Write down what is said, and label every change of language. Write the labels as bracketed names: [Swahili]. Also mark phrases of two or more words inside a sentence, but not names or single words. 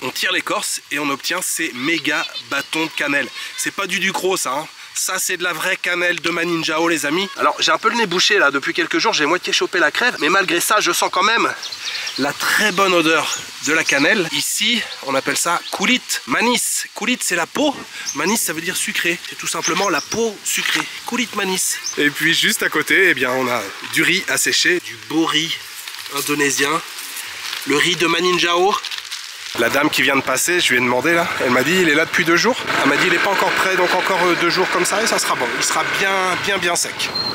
[French] On tire l'écorce et on obtient ces méga bâtons de cannelle. C'est pas du ducros ça, hein. Ça c'est de la vraie cannelle de Maninjao les amis. Alors j'ai un peu le nez bouché là depuis quelques jours, j'ai moitié chopé la crève. Mais malgré ça je sens quand même la très bonne odeur de la cannelle. Ici on appelle ça [Indonesian] kulit manis. [French] Kulit c'est la peau, manis ça veut dire sucré. C'est tout simplement la peau sucrée, [Indonesian] kulit manis. [French] Et puis juste à côté eh bien, on a du riz asséché, du beau riz indonésien. Le riz de Maninjao. La dame qui vient de passer, je lui ai demandé là, elle m'a dit il est là depuis 2 jours. Elle m'a dit il n'est pas encore prêt, donc encore 2 jours comme ça et ça sera bon. Il sera bien sec.